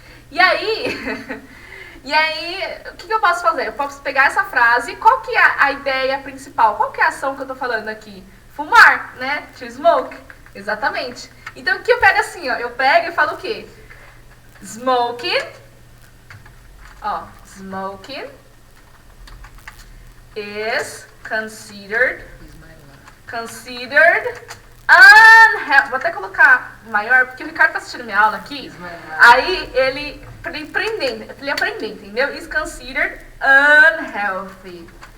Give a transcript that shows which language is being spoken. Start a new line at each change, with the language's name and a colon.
Portuguese: E aí, o que eu posso fazer? Eu posso pegar essa frase, qual que é a ideia principal? Qual que é a ação que eu tô falando aqui? Fumar, né?
English: To smoke.
Portuguese: Exatamente. Então, o que eu pego assim, eu pego e falo o quê?
English: Smoking. Smoking is considered unhealthy.
Portuguese: Vou até colocar maior, porque o Ricardo tá assistindo minha aula aqui. Aí ele aprender, entendeu?
English: Is considered unhealthy.